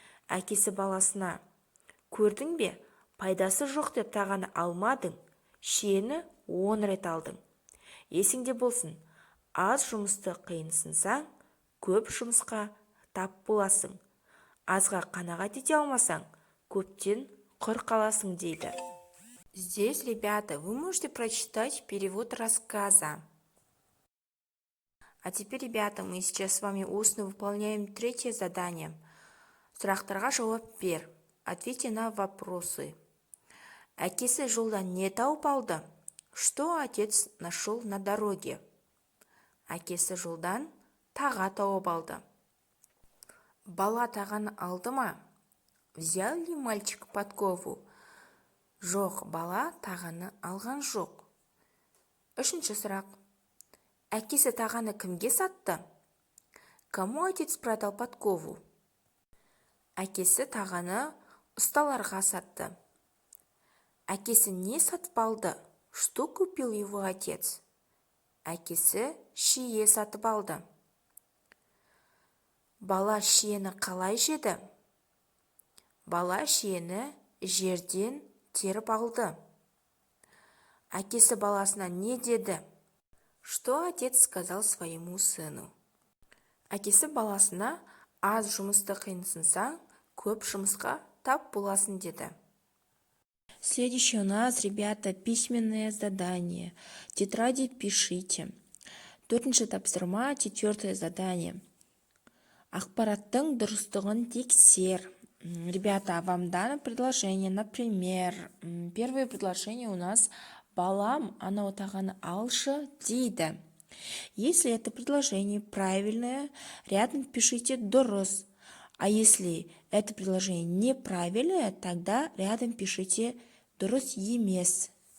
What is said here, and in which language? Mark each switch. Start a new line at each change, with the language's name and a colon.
Kazakh: Әкесі баласына: көрдің бе, пайдасы жоқ деп тағаны алмадың, шиені 10 рет алдың. Есіңде болсын, аз жұмысты қиынсынсаң, көп жұмысқа тап боласың. Азға қанағат ете алмасаң, көптен құр қаласың, дейді.
Russian: Здесь, ребята, вы можете прочитать перевод рассказа. А теперь, ребята, мы сейчас с вами устно выполняем 3-е задание.
Kazakh: Сұрақтарға жауап бер.
Russian: Ответьте на вопросы.
Kazakh: Әкесі жолдан не тауып алды?
Russian: Что отец нашел на дороге?
Kazakh: Әкесі жолдан таға тауып алды. Бала тағаны алды ма?
Russian: Взял ли мальчик подкову?
Kazakh: Жоқ, бала тағаны алған жоқ. 3-ші сұрақ. Әкесі тағаны кімге сатты?
Russian: Кому отец продал подкову?
Kazakh: Әкесі тағаны ұсталарға сатты. Әкесі не сатып алды?
Russian: Что купил его отец?
Kazakh: Әкесі шие сатып алды. Бала шиені қалай жеді? Бала шиені жерден теріп алды. Әкесі баласына не деді?
Russian: Что отец сказал своему сыну?
Kazakh: Әкесі баласына: аз жұмысты қиынсынсаң, көп жұмысқа тап боласың, деді.
Russian: Следующее у нас, ребята, письменное задание. Тетради пишите.
Kazakh: 4-ші тапсырма,
Russian: 4-е задание.
Kazakh: Ақпараттың дұрыстығын тексер.
Russian: Ребята, вам дано предложение. Например, первое предложение у нас:
Kazakh: балам, анау тағаны алшы, дейді.
Russian: Если это предложение правильное, рядом пишите дұрыс. А если это предложение неправильное, тогда рядом пишите
Kazakh: дұрыс емес.